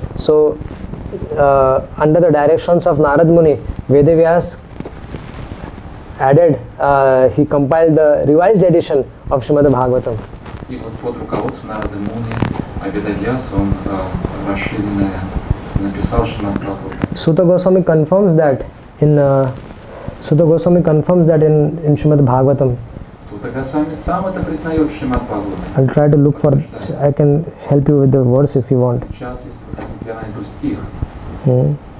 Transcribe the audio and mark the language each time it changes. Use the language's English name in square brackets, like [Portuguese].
[English] So under the directions of Narad Muni, Vedavyas added, he compiled the revised edition of Srimad Bhagavatam. [Russian] И вот под руководством Нарады Муни, Ведавьяс, он расширенно написал Шримад Бхагаватам. [English] Sutta Goswami confirms that in Srimad Bhagavatam. [Russian] Сутта Госвами сам это признает в Шримад Бхагаватам. [English] I'll try to look for, I can help you with the verse if you want. [Russian] Сейчас, если вы хотите, я найду стих.